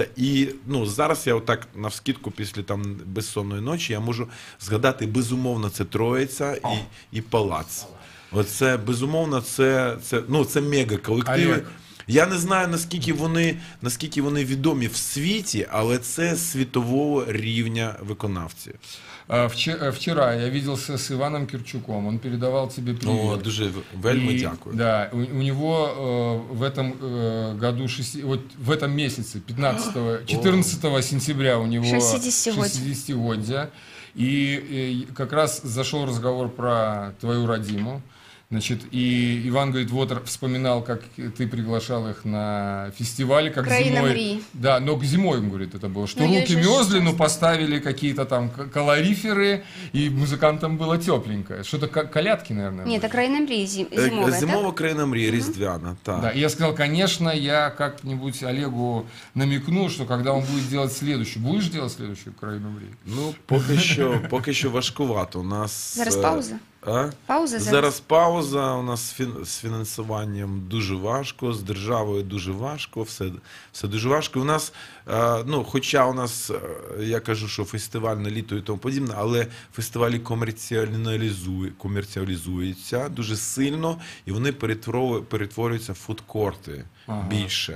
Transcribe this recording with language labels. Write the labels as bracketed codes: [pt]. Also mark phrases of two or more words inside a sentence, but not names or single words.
[uk] І ну, зараз я отак навскидку після там безсонної ночі я можу згадати, безумовно, це Троїця і Палац. Оце, безумовно, це мега-колективи. Олег. Я не знаю, наскільки вони відомі в світі, але це світового рівня виконавці. [ru] Вчера я виделся с Иваном Кирчуком, он передавал тебе привет. [uk] О, дуже вельми дякую. [ru] Да, у него в этом году, вот в этом месяце, 14 сентября у него 60-годие. И как раз зашел разговор про твою родиму. Значит, и Иван говорит, вот вспоминал, как ты приглашал их на фестивале, как [uk] «Країна [ru] зимой. [uk] мрій». [ru] Да, но зимой, он говорит, это было. Что Ну, я руки еще мерзли, сейчас- но поставили какие-то там калориферы, и музыкантам было тепленько. Что-то колядки, наверное. Нет, были. это [uk] «Країна мрій» [ru] зимовая, так? [uk] Зимова країна мрії, різдвяна. Так. [ru] Да, и я сказал, конечно, я как-нибудь Олегу намекну, что когда он будет делать следующую, будешь делать следующую [uk] «Країну мрій»? Ну, поки що важкувато. У нас Зараз пауза? А? Пауза Зараз пауза, у нас з фінансуванням дуже важко, з державою дуже важко, все дуже важко. У нас, ну, хоча у нас, я кажу, що фестивальне літо і тому подібне, але фестивалі комерціалізуються дуже сильно, і вони перетворюються в фудкорти більше.